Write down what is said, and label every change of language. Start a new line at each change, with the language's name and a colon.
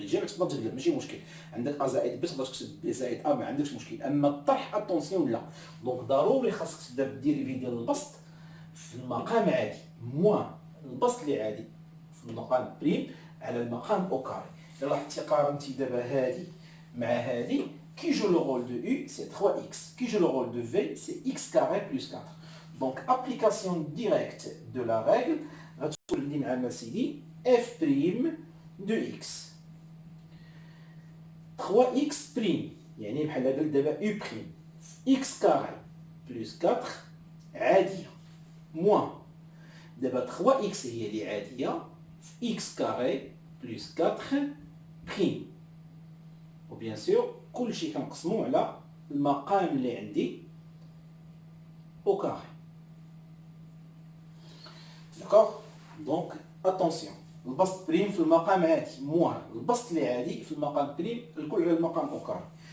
Arabic: الجمع تقدر تقلب ماشي مشكل. عندك ا زائد بي تقدر تكتب بي زائد ا ما عندكش مشكل. اما الطرح اتونسيون لا. دونك ضروري خاصك تبدا بالديريفي ديال البسط في المقام عادي موا البسط اللي عادي في المقام بريم على المقام او كاري. الا لاحظتي قارنتي دابا هادي مع هادي
French: Qui joue le rôle de U, c'est 3x. Qui joue le rôle de V, c'est x carré plus 4. Donc, application directe de la règle, f' de x. 3x prime,
Arabic: يعني بحال هذا دابا
French: U prime. x carré plus 4
Arabic: عادية.
French: moins. دابا 3x
Arabic: هي اللي عادية
French: x carré plus 4 prime.
Arabic: وبيان سور كلشي كنقسمو على المقام اللي عندي
French: au carré.
Arabic: داكوغ. دونك اتونسيون، البسط بريم في المقام عادي موان البسط اللي عادي في المقام بريم الكل على المقام او كاري.